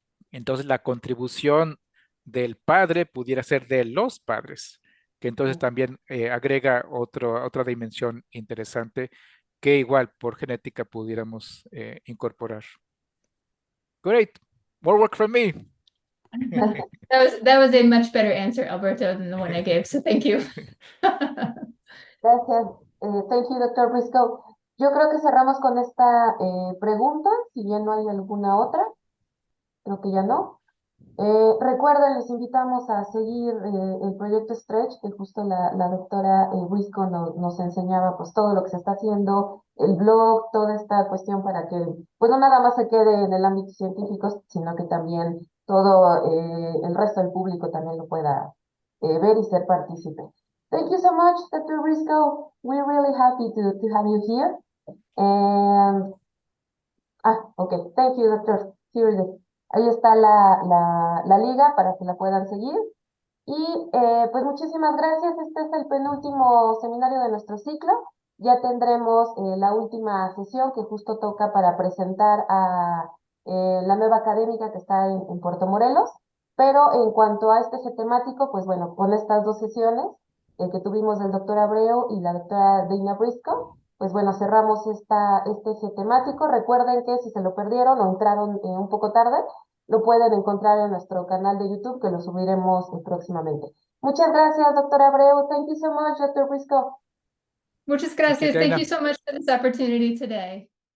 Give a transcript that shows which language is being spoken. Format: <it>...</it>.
<es>Entonces la contribución del padre pudiera ser de los padres, que entonces también agrega otra dimensión interesante que igual por genética pudiéramos incorporar.</es> <en>Great, more work from me. That was a much better answer, Alberto, than the one I gave, so thank you.</en> <es>Gracias.</es> <en>Thank you, Dr. Briscoe.</en> <es>Yo creo que cerramos con esta pregunta, si bien no hay alguna otra. Creo que ya no. Recuerden, les invitamos a seguir el proyecto Stretch, que justo la doctora Briscoe nos enseñaba pues todo lo que se está haciendo, el blog, toda esta cuestión para que pues no nada más se quede en el ámbito científico, sino que también todo el resto del público también lo pueda ver y ser partícipe.</es> <en>Thank you so much, Dr. Briscoe. We're really happy to have you here. And okay, thank you, Doctor. Here it is.</en> <es>Ahí está la liga para que la puedan seguir. Y pues muchísimas gracias. Este es el penúltimo seminario de nuestro ciclo. Ya tendremos la última sesión que justo toca para presentar a la nueva académica que está en Puerto Morelos. Pero en cuanto a este eje temático, pues bueno, con estas dos sesiones que tuvimos del doctor Abreu y la doctora Dana Briscoe, pues bueno, cerramos este eje temático. Recuerden que si se lo perdieron o entraron un poco tarde, lo pueden encontrar en nuestro canal de YouTube, que lo subiremos próximamente. Muchas gracias, doctora Abreu.</es> <en>Thank you so much, Dr. Briscoe.</en> <es>Muchas gracias.</es> <en>Thank you so much for this opportunity today.</en>